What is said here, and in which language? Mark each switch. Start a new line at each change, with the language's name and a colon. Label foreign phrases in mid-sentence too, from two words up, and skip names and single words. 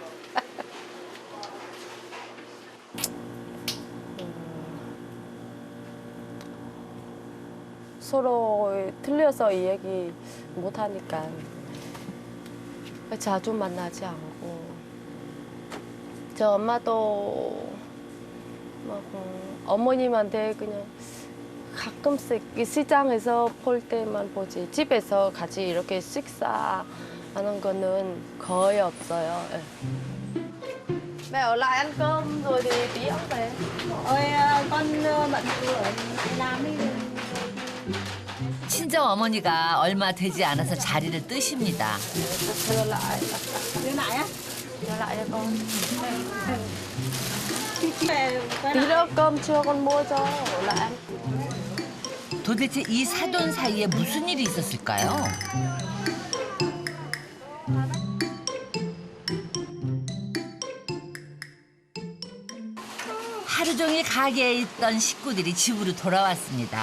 Korean: 서로 틀려서 이야기 못 하니까 자주 만나지 않고 저 엄마도 어머님한테 그냥 가끔씩 이 시장에서 볼 때만 보지 집에서 같이 이렇게 식사하는 거는 거의 없어요.
Vietnamese: Mẹ ở lại ăn cơm rồi thì tí ông về. Ôi con bận rồi làm đi.
Korean: 친정 어머니가 얼마 되지 않아서 자리를 뜨십니다.
Vietnamese: Đưa lại. Đưa lại á? Đưa lại cho con. Quay Tí lại. nữa cơm trưa con mua cho ở lại ăn.
Korean: 도대체 이 사돈 사이에 무슨 일이 있었을까요? 하루 종일 가게에 있던 식구들이 집으로 돌아왔습니다.